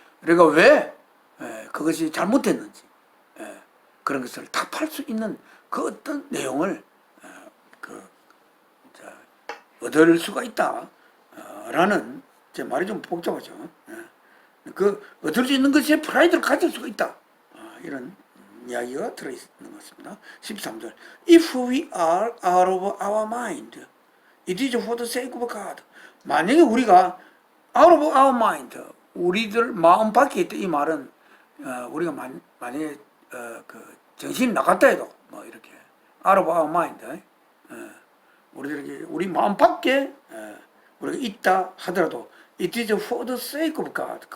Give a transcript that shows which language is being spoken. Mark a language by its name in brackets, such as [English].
[Korean] 우리가 왜 그것이 잘못됐는지 그런 것을 답할 수 있는 그 어떤 내용을 얻을 수가 있다 라는 제 말이 좀 복잡하죠. 그 얻을 수 있는 것에 프라이드를 가질 수가 있다 이런 이야기가 들어있는 것 같습니다. 13절 [English] If we are out of our mind it is for the sake of God. [Korean] 만약에 우리가 [English] out of our mind [Korean] 우리들 마음 밖에 있다 이 말은 우리가 만약에 그 정신이 나갔다 해도 뭐 이렇게 out of our mind 우리들에게 우리 마음 밖에 우리가 있다 하더라도 [English] it is for the sake of God.